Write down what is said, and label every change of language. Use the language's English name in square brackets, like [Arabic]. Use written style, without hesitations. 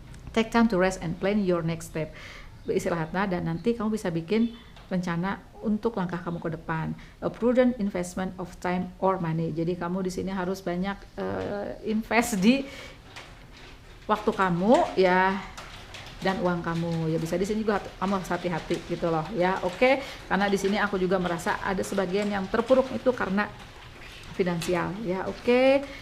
[English] Take time to rest and plan your next step. [Indonesian] Beristirahatlah dan nanti kamu bisa bikin rencana untuk langkah kamu ke depan. [English] A prudent investment of time or money. [Indonesian] Jadi kamu di sini harus banyak invest di waktu kamu ya dan uang kamu ya. Bisa di sini juga kamu harus hati-hati gitu loh ya, oke? Karena di sini aku juga merasa ada sebagian yang terpuruk itu karena finansial ya, oke?